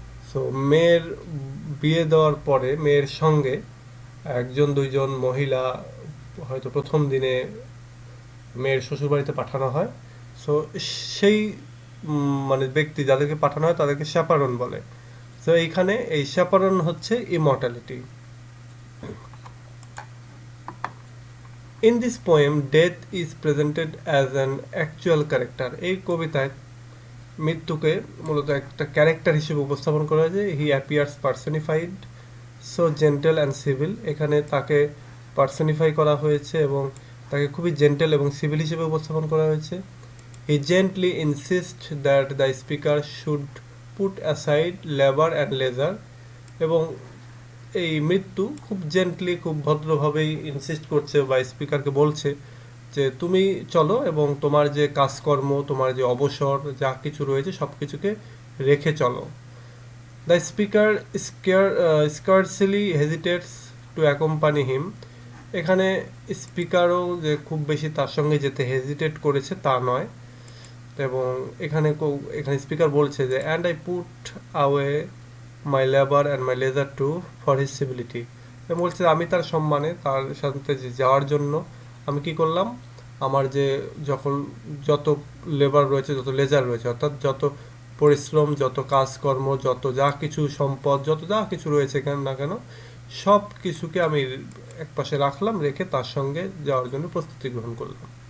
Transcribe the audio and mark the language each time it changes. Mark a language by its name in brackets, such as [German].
[Bangla] So মেয়ের বিয়ে দেওয়ার পরে মেয়ের সঙ্গে একজন দুইজন মহিলা হয়তো প্রথম দিনে মেয়ের শ্বশুরবাড়িতে পাঠানো হয়। সো সেই মানে ব্যক্তি যাদেরকে পাঠানো হয় তাদেরকে শ্যাপারন বলে। সো এইখানে এই শ্যাপারন হচ্ছে immortality. [English] In this poem, death is presented as an actual character. [Bangla] এই কবিতায় মৃত্যুকে মূলত একটা ক্যারেক্টার হিসেবে উপস্থাপন করা হয়েছে। [English] He appears personified, so gentle and civil. [Bangla] এখানে তাকে পার্সনিফাই করা হয়েছে এবং তাকে খুবই জেন্টেল এবং সিভিল হিসেবে উপস্থাপন করা হয়েছে। [English] he gently insist that the speaker should put aside labour and leisure, [Bangla] এবং এই মৃত্যু খুব জেন্টলি, খুব ভদ্রভাবেই ইনসিস্ট করছে বা স্পিকারকে বলছে যে তুমি চলো এবং তোমার যে কাজকর্ম, তোমার যে অবসর যা কিছু রয়েছে সব কিছুকে রেখে চলো। [English] The speaker scarcely hesitates to accompany him. [Bangla] এখানে স্পিকারও যে খুব বেশি তার সঙ্গে যেতে হেজিটেট করেছে তা নয়, এবং এখানে স্পিকার বলছে যে [English] And I put away my labour and my leisure too for his civility. [Bangla] বলছে আমি তার সম্মানে, তার সাথে যাওয়ার জন্য আমি কি করলাম, আমার যে যখন যত লেবার রয়েছে, যত লেজার রয়েছে, অর্থাৎ যত পরিশ্রম, যত কাজকর্ম, যত যা কিছু সম্পদ, যত যা কিছু রয়েছে কেন না কেন, সব কিছুকে আমি একপাশে রাখলাম, রেখে তার সঙ্গে যাওয়ার জন্য প্রস্তুতি গ্রহণ করলাম।